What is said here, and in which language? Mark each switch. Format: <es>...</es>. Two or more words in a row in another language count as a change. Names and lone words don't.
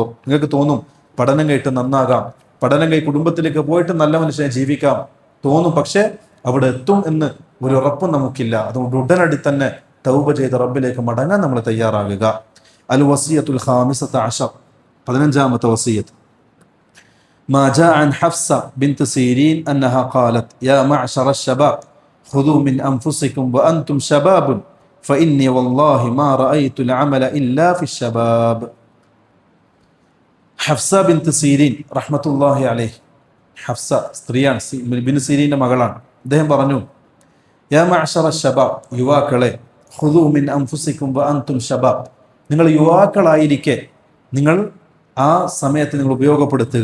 <ml>നിങ്ങൾക്ക് തോന്നും പഠനം കഴിഞ്ഞിട്ട് നന്നാകാം, പഠനം കഴിഞ്ഞ് കുടുംബത്തിലേക്ക് പോയിട്ട് നല്ല മനുഷ്യനെ ജീവിക്കാം തോന്നും. പക്ഷെ അവിടെ എത്തും എന്ന് ഒരു ഉറപ്പും നമുക്കില്ല. അതുകൊണ്ട് ഉടനടി തന്നെ തൗബ ചെയ്ത് റബ്ബിലേക്ക് മടങ്ങാൻ നമ്മൾ തയ്യാറാകുക.</ml> <ar>الوصية الخامسة عشر,</ar> <ml>15ാമത്തെ വസിയത്ത്.</ml> <ar>ما جاء عن حفصة بنت سيرين أنها قالت يا معشر الشباب خذوا من أنفسكم وأنتم شباب فإني والله ما رأيت العمل إلا في الشباب.</ar> <ml>ഹഫ്സ ബിൻത് സീരീൻ</ml> <ar>رحمة الله عليه,</ar> <ml>ഹഫ്സ സ്ത്രീയാണ്, ബിൻ സീരീന്റെ മകളാണ്. അദ്ദേഹം പറഞ്ഞു,</ml> <ar>يا معشر الشباب,</ar> <ml>യുവാക്കളെ,</ml> <ar>خذوا من أنفسكم وأنتم شباب,</ar> <ml>നിങ്ങൾ യുവാക്കളായിരിക്കെ നിങ്ങൾ ആ സമയത്ത് നിങ്ങൾ ഉപയോഗപ്പെടുത്തുക.</ml>